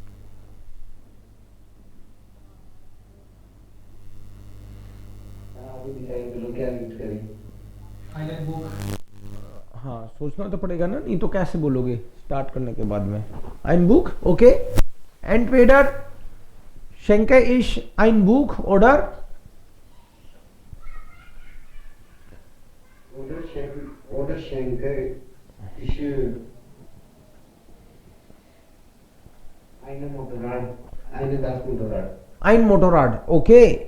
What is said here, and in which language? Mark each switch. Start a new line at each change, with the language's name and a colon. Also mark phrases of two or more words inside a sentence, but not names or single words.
Hindi: क्या गिफ्ट करें? हाँ सोचना तो पड़ेगा ना, नहीं तो कैसे बोलोगे स्टार्ट करने के बाद में.
German: ein Buch, okay. Entweder schenke ich ein Buch oder schenke ich ein Motorrad, okay.